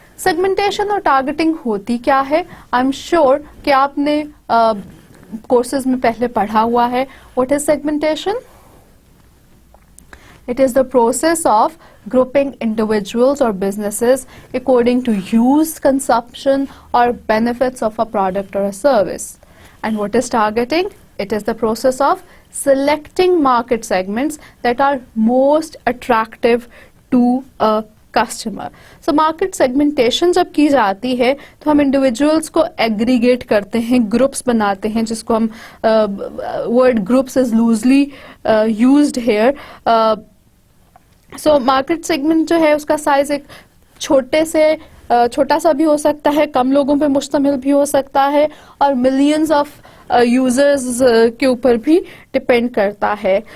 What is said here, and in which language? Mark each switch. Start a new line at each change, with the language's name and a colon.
Urdu: Segmentation اور targeting ہوتی کیا ہے؟
English: I'm sure
Urdu: کہ آپ نے courses میں پہلے پڑھا ہوا ہے.
English: What is segmentation? It is the process of grouping individuals or businesses according to use, consumption or benefits of a product or a service. And what is targeting? It is the process of selecting market segments that are most attractive to a customer.
Urdu: So market segmentation جب کی جاتی ہے تو ہم individuals کو aggregate کرتے ہیں, groups بناتے ہیں, جس کو ہم
English: Word groups is loosely used here.
Urdu: So market segment جو ہے اس کا سائز ایک چھوٹا سا بھی ہو سکتا ہے, کم لوگوں پہ مشتمل بھی ہو سکتا ہے, اور ملینز آف یوزرز کے اوپر بھی ڈپینڈ کرتا ہے.